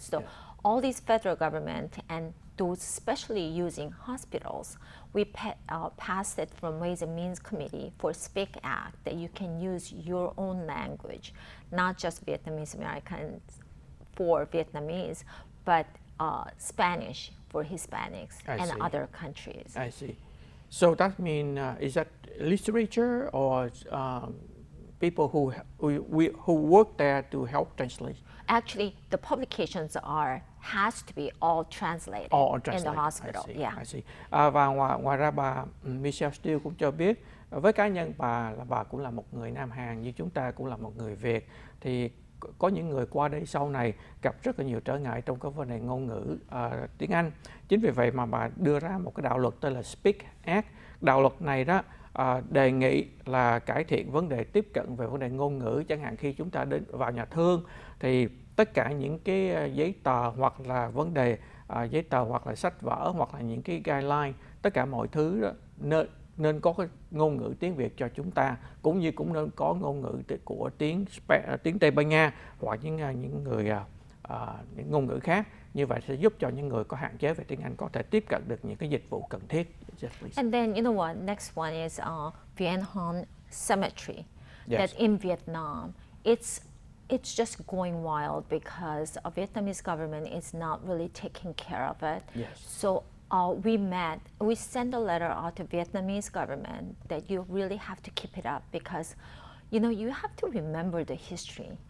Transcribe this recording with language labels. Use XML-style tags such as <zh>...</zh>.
<en>So all these federal government and those especially using hospitals, we passed it from Ways and Means Committee for Speak Act that you can use your own language, not just Vietnamese Americans for Vietnamese, but Spanish for Hispanics and other countries. I see. So that means, is that literature or people who work there to help translate? Actually, the publications has to be all translated in the hospital. I see.</en> <vi>Và ngoài ra bà Michelle Steele cũng cho biết với cá nhân bà là bà cũng là một người Nam Hàn như chúng ta cũng là một người Việt, thì có những người qua đây sau này gặp rất là nhiều trở ngại trong cái vấn đề ngôn ngữ tiếng Anh. Chính vì vậy mà bà đưa ra một cái đạo luật tên là Speak Act. Đạo luật này đó đề nghị là cải thiện vấn đề tiếp cận về vấn đề ngôn ngữ, chẳng hạn khi chúng ta đến vào nhà thương thì tất cả những cái giấy tờ hoặc là vấn đề giấy tờ hoặc là sách vở hoặc là những cái guideline, tất cả mọi thứ đó, nên có cái ngôn ngữ tiếng Việt cho chúng ta, cũng như cũng nên có ngôn ngữ của tiếng Tây Ban Nha hoặc những người những ngôn ngữ khác. Như vậy sẽ giúp cho những người có hạn chế về tiếng Anh có thể tiếp cận được những cái dịch vụ cần thiết.</vi> <en>Yes, please. And then you know what? Next one is Vien Hon Cemetery. Yes. That in Vietnam, it's just going wild because the Vietnamese government is not really taking care of it. Yes. So we sent a letter out to Vietnamese government that you really have to keep it up because, you know, you have to remember the history.</en>